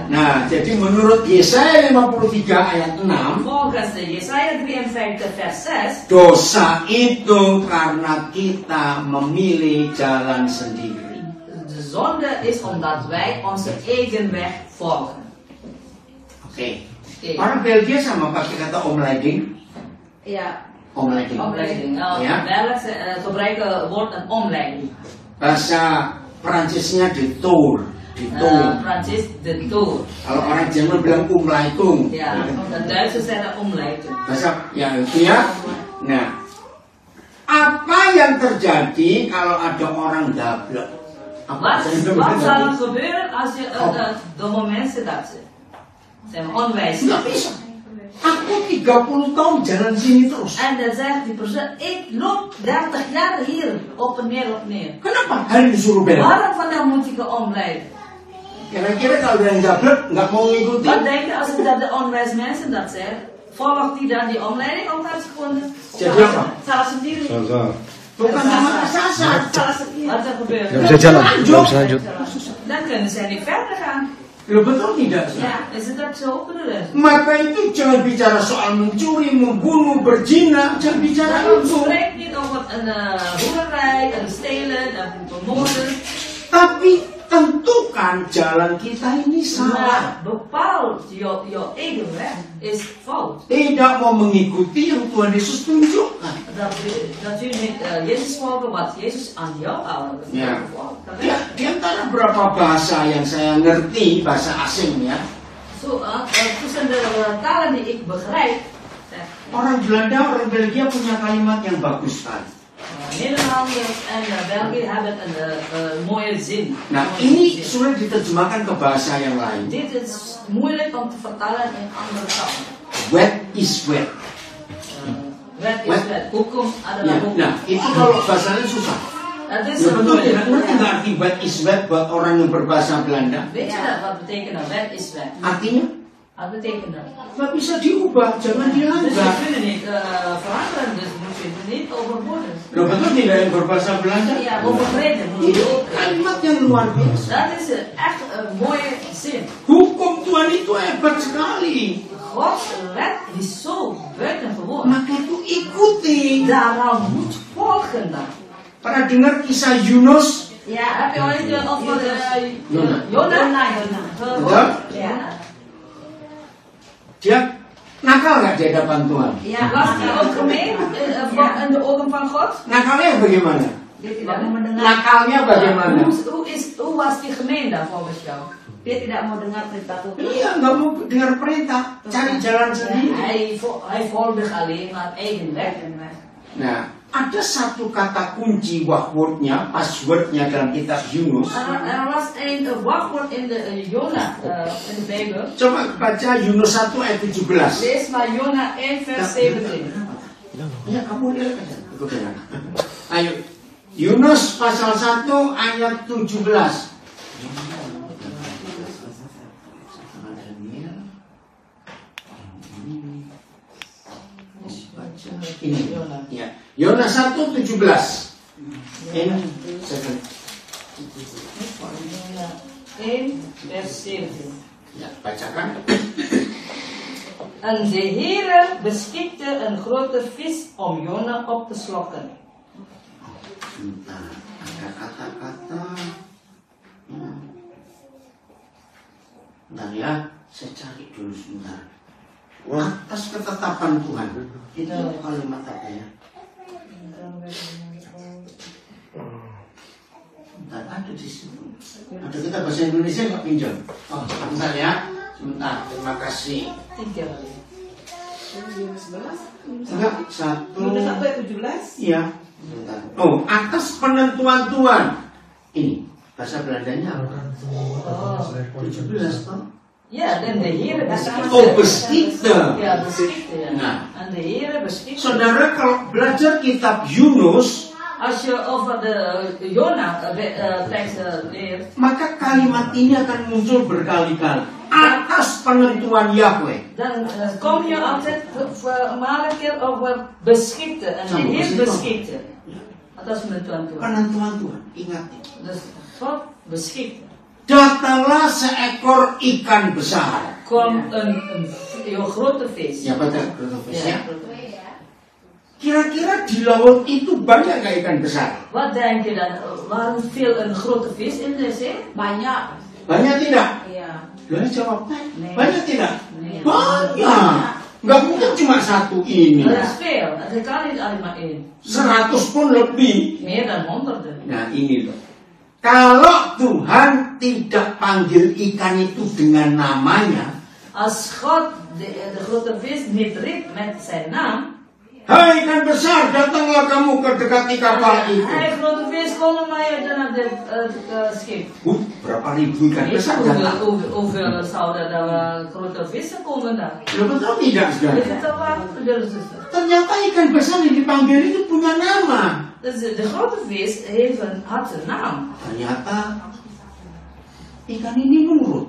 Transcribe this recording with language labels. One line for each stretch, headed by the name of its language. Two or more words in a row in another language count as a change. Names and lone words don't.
Indonesian: Nah, jadi menurut Yesaya 53 ayat 6,
Dutch: Volgens de Jesaja 53 vers 6,
Indonesian: dosa itu karena kita memilih jalan sendiri.
Dutch: de zonde is omdat wij onze eigen weg volgen.
Indonesian: Oke. Orang Belgia sama pakai kata omleiding.
Dutch: Ja. Omleiding. Omleiding. Nou, Ja. Belgisch gebruiken woord een omleiding.
Indonesian: Bahasa Perancisnya detour. Detour. Prancis de tour. Kalau orang Jerman bilang umleitung.
Dutch: Ja, de Duitsers zeggen omleiding.
Indonesian: Bahasa ya itu ya. Nah, apa yang terjadi kalau ada orang dablek?
Dutch: Wat zal er gebeuren als je domme mensen dat zijn onwijs?
Indonesian: Nggak bisa. Aku 30 tahun jalan sini terus.
Dutch: En dan zegt die persoon, ik loop 30 jaar hier op en neer.
Indonesian: Kenapa hari disuruh belok?
Dutch: Waarom vandaag moet ik omleiden?
Indonesian: Kira-kira kalau yang dablek nggak mau ngikutin?
Dutch: Wat denk je als dat de onwijs mensen dat zeggen? Volgt die dan die omleiding of gaat ze gewoon
Indonesian: Jadi apa? salah sendiri? Bukan sama kesasar.
Dutch: Wat er gebeurt?
Indonesian: Nggak bisa jalan, nggak bisa lanjut.
Dutch: Dan kunnen ze niet verder gaan.
Indonesian: Loh betul tidak?
Dutch: Ja, is het dat zo bedoelen?
Indonesian: Maka itu jangan bicara soal mencuri, membunuh, berzina, jangan bicara
Dutch: Daarom
Indonesian: itu.
Dutch: spreekt niet over een hoererij, een stelen, een vermoorden.
Indonesian: Tapi tentukan jalan kita ini salah.
Dutch: Maar bepaal jouw eigen weg is fout.
Indonesian: Tidak mau mengikuti yang Tuhan Yesus tunjukkan.
Dutch: Dat u niet Jezus volgen wat Jezus aan jou
Indonesian: Ya. Di antara berapa bahasa yang saya ngerti, bahasa asing ya.
Dutch: Tussen de talen die ik begrijp.
Indonesian: Orang Belanda, orang Belgia punya kalimat yang bagus sekali.
Dutch: Nederlanders en België hebben een mooie zin.
Indonesian: Nah, ini sulit diterjemahkan ke bahasa yang lain.
Dutch: Dit is moeilijk om te vertalen in andere talen. Wet is wet. Wet is wet.
Indonesian: Hukum adalah Ya, hukum. nah, itu kalau bahasanya susah.
Dutch: Het is
Indonesian: Ya
Dutch: een
Indonesian: betul,
Dutch: moeilijk.
Indonesian: tidak ngerti nggak arti
Dutch: wet is wet
Indonesian: buat orang yang berbahasa Belanda?
Dutch: Weet je dat wat betekent dat? Wet is wet.
Indonesian: Artinya,
Dutch: Wat betekent dat?
Indonesian: nggak bisa diubah, jangan
Dutch: Dus
Indonesian: dilanggar.
Dutch: we kunnen niet veranderen, dus moet je het niet overboden.
Indonesian: Loh betul tidak yang berbahasa Belanda?
Dutch: Ja, overtreden moet je
Indonesian: Itu
Dutch: ook.
Indonesian: kalimat yang luar biasa.
Dutch: Dat is echt een mooie zin.
Indonesian: Hukum Tuhan itu hebat sekali.
Dutch: Gods wet is zo buitengewoon.
Indonesian: Maka itu ikuti.
Dutch: Daarom moet volgen dan.
Indonesian: Pernah dengar kisah Yunus?
Dutch: Ja, heb je ooit over Jona. Jona?
Indonesian: Betul?
Dutch: Ja.
Indonesian: Dia nakal nggak di hadapan Tuhan?
Dutch: Ja, was hij ook gemeen in de ogen van God?
Indonesian: Nakalnya bagaimana? Dia tidak mau mendengar. Nakalnya bagaimana?
Dutch: Hoe was hij gemeen dan volgens jou?
Indonesian: Dia tidak mau dengar perintah Tuhan. Iya, nggak mau dengar perintah, cari jalan sendiri.
Dutch: Hij volgde alleen maar eigen weg.
Indonesian: Nah, ada satu kata kunci wachtwoordnya, passwordnya dalam kitab Yunus.
Dutch: Er was een wachtwoord in de Jona, in de Bijbel.
Indonesian: Coba baca Yunus 1 ayat 17.
Dutch: Lees maar Jona 1 vers 17.
Indonesian: Ya, kamu lihat aja. Ikut dengar. Ayo, Yunus pasal 1 ayat 17. Ini ya. Yonas 1:17. Ini
Dutch: 1 vers 17.
Indonesian: Ya, bacakan.
Dutch: En de Heere beschikte een grote vis om Jona op te slokken.
Indonesian: Sebentar, ada kata-kata. Bentar ya, saya cari dulu sebentar. Atas ketetapan Tuhan. Itu kalimat apa ya? Bentar, ada di situ. Ada kita bahasa Indonesia nggak pinjam? Oh, bentar ya. Sebentar, terima kasih. 3. Enggak, 1. Yunus 1 ayat 17. Iya. Bentar. Oh, atas penentuan Tuhan. Ini bahasa Belandanya apa? Oh. 17 toh?
Dutch: Ja, en de Heere beschikte. Oh, beschikte. Ja, beschikte. Ja.
Indonesian: Nah.
Dutch: En de Heere beschikte.
Indonesian: Saudara, kalau belajar kitab Yunus,
Dutch: Als je over de Jona tekst leert,
Indonesian: maka kalimat ini akan muncul berkali-kali. Atas penentuan Yahweh.
Dutch: dan kom je altijd maar een keer over beschikte. En de Heer beschikte. Dat is
Indonesian: penentuan Tuhan. Penentuan Tuhan, ingat.
Dutch: Dus God beschikte.
Indonesian: Datanglah seekor ikan besar.
Dutch: Kom een grote vis.
Indonesian: Ya, betul,
Dutch: grote vis ya.
Indonesian: Kira-kira di laut itu banyak nggak ikan besar?
Dutch: Wat denk je dan? Waarom veel een grote vis in de zee?
Indonesian: Banyak. Banyak tidak? Iya. Boleh jawab.
Dutch: Nee.
Indonesian: Banyak tidak?
Dutch: Nee.
Indonesian: Banyak. Nggak mungkin cuma satu ini.
Dutch: Er is veel. Er kan niet alleen maar één.
Indonesian: 100 pun lebih.
Dutch: Meer dan honderden.
Indonesian: Nah ini loh. Kalau Tuhan tidak panggil ikan itu dengan namanya,
Dutch: Als God de grote vis niet riep met zijn naam.
Indonesian: hai ikan besar, datanglah kamu ke dekati kapal itu.
Dutch: Hey grote vis, kom maar naar dit schip.
Indonesian: Berapa ribu ikan
Dutch: Weet je
Indonesian: besar datang?
Dutch: hoeveel zouden de grote vissen komen daar?
Indonesian: Betul tidak,
Dutch: Weet
Indonesian: saudara?
Dutch: je toch waar? Zuster.
Indonesian: Ternyata ikan besar yang dipanggil itu punya nama.
Dutch: Dus de grote vis had een naam.
Indonesian: Ternyata ikan ini nurut.